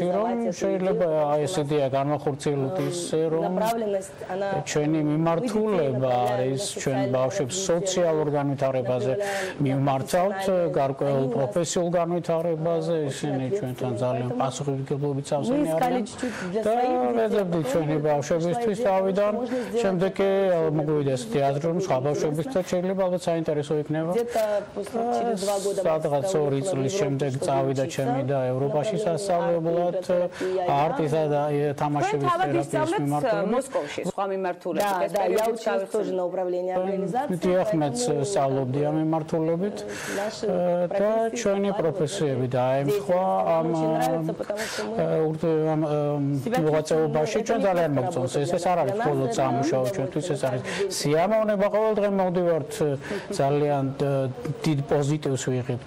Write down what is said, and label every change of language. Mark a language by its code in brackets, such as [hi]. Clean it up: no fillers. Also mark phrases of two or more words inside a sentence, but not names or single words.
[ka] რომ შეიძლება ეს იდეა განვახორციელოთ ისე რომ ჩვენი მიმართულება არის ჩვენ ბავშვებს სოციალურ განვითარებაზე მიმართავთ, გარკვეულ პროფესიულ განვითარებაზე, ისინი ჩვენთან ძალიან პასუხისმგებლობით წავსენი არიან და ვეძებდით ჩვენი ბავშვებისთვის თავიდან, შემდეგ კი მოგვივიდა ესეთი აზრი რომ სხვა ბავშვებისთვის შეიძლება ალბათ საინტერესო იქნება. სადღაც 2 წლის შემდეგ წავიდა ჩემი და ევროპაში სასწავლებლად არტისა და თამაშების თერაპიის მიმართულებით. მოსკოვში სხვა მიმართულებით [ru] я училась тоже на управление организацией. [ka] დიახმეთ სწავლობდი ამ მიმართულებით და ჩვენი პროფესიები დაემთხვა ამ მოღვაწეობაში ჩვენ ძალიან მოგწონს ეს არ არის მხოლოდ სამუშაო ჩვენთვის ეს არის სიამოვნება ყოველდღე მოვდივართ ძალიან დიდ პოზიტივს ვიღებთ